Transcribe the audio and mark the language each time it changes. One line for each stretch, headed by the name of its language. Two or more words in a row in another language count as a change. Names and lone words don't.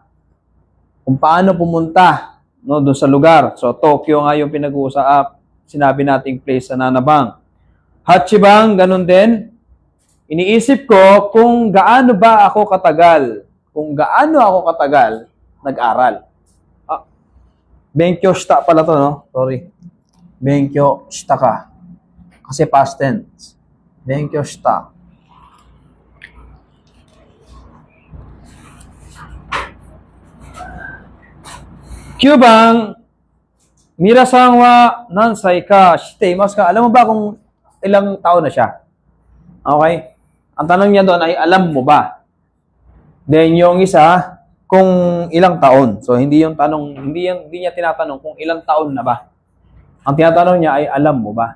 Filipino: Kung paano pumunta, no, doon sa lugar. So, Tokyo nga yung pinag-uusap, sinabi nating place sa Nanabang. Hachibang, ganun din. Iniisip ko kung gaano ba ako katagal, nag-aral.
Japanese: 勉強した
Filipino: pala to, no? Sorry.
Japanese: 勉強したか. Kasi
English: past tense.
Japanese: 勉強した. 九番、ミラさんは何歳かしていますか.
Filipino: Alam mo ba kung ilang taon na siya? Okay? Ang tanong niya doon ay, alam mo ba? Then yung isa, kung ilang taon. So hindi yung tanong, hindi niya tinatanong kung ilang taon na ba. Ang tinatanong niya ay, alam mo ba?